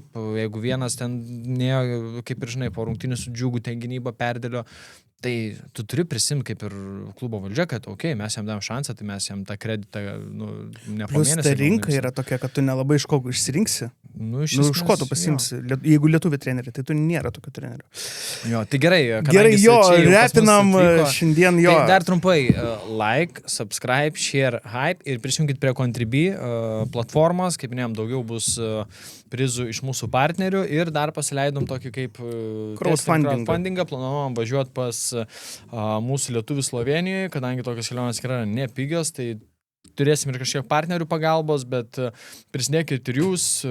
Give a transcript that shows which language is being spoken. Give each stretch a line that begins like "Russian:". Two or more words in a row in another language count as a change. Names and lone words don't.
Lithuanian: Jeigu vienas ten, kaip ir žinai, po rungtynių su Džiugu ten gynybą perdėlio, tai tu turi prisimti kaip ir klubo valdžia, kad mes jam davėm šansą, tai mes jam tą kreditą ne po mėnesį. Plus ta rinka yra tokia, kad tu nelabai iš ko išsirinksi. Iš ko tu pasimsi. Jeigu lietuvių treneriai, tai tu nėra tokio trenerio. Jo, tai gerai. Gerai, repinam šiandien jo. Tai dar trumpai,
English: like, subscribe, share, hype
Lithuanian: ir prisijunkit prie Contribui platformos, kaip minėjom, daugiau bus prizų iš mūsų partnerių ir dar pasileidom tokį kaip crowdfundingą, planuojam važiuoti pas mūsų lietuvių Slovenijoje, kadangi tokios kelionės yra nepigios, tai turėsim ir kažkiek partnerių pagalbos, bet prisidėkit ir jūs,